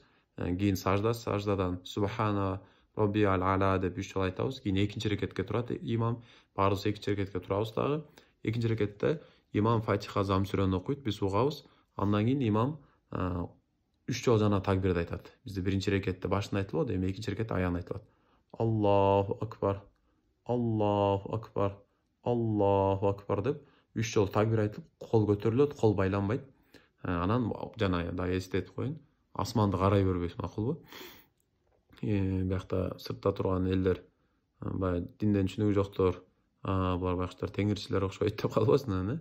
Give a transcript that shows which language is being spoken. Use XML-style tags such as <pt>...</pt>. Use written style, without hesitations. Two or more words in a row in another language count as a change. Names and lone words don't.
<ky>Кийин саждадан</ky> <ar>سبحان ربي الأعلى</ar> <ky>деп 3 жолу айтабыз. Кийин экинчи рекетке турат имам, баарыбыз экинчи рекетке турабыз дагы. Экинчи рекетте имам фатиха зам сүрөнү окуйт, биз угабыз. Андан кийин имам 3 жолу жана такбирди айтат. Бизде биринчи рекетте башында айтылат, эми экинчи рекетте аягында айтылат.</ky> <ar>الله أكبر الله أكبر الله أكبر</ar> <ky>деп 3 жолу такбир айтып, кол көтөрүлөт, кол байланбайт. Анан жана да эстетип коеюн, асманды карай бербейбиз, макулбу? Биякта сыртта турган элдер, баягы динден түшүнүгү жоктор, булар байкуштар теңирчилер окшойт деп калбасын.</ky>